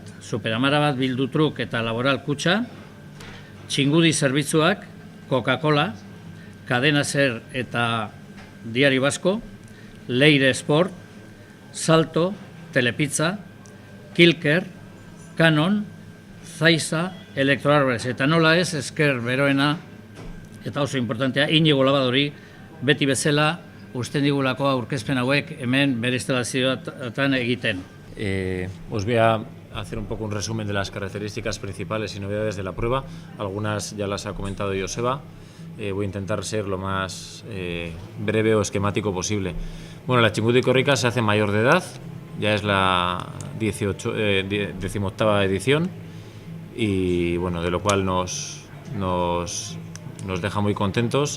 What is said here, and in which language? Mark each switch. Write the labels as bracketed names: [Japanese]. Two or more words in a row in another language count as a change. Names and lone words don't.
[Basque] Superamara bat Bildutruk eta Laboral Kutxa, Txingudi zerbitzuak, Coca-Cola, Cadena Ser eta Diario Vasco, Leire Sport, Salto, Telepizza, Kilker, Canon, Zaiza, Electroarbres, eta nola ez esker beroena, eta oso importantea, Inigo Labadori, beti bezala, usten digulako aurkezpen hauek hemen bere instalazioetan egiten. [Spanish] Os voy a hacer un poco un resumen de las características principales y novedades de la prueba. Algunas ya las ha comentado Joseba. Voy a intentar ser lo más breve o esquemático posible. Bueno, la Txingudi Korrika se hace mayor de edad, ya es la 18ª edición y bueno, de lo cual nos deja muy contentos.